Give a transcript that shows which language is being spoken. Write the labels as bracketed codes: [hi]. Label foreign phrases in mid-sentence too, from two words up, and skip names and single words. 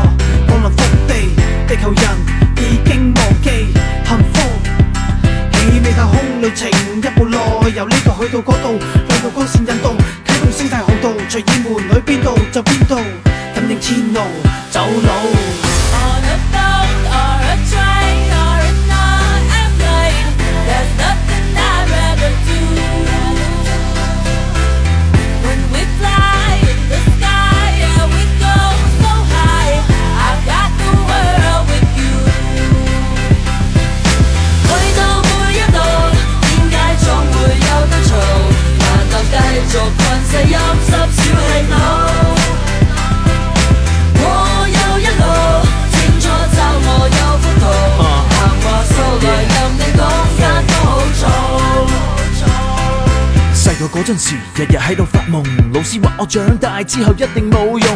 [yue] 降臨福地，地球人已經忘記幸福。氣味太空旅程一步內，由呢度去到嗰度，兩道光線引導，啟動星際航道，隨意門去邊度就邊度，感應天路走路。 [en] On a boat or a train or in an airplane, there's nothing I'd rather do. When we fly in the sky, yeah we go so high, I've got the world with you. [yue] 去到每一度，點解總會有得嘈？難道繼續困死陰濕小氣腦？細個嗰陣時，日日喺度發夢，老師話我長大之後一定冇用。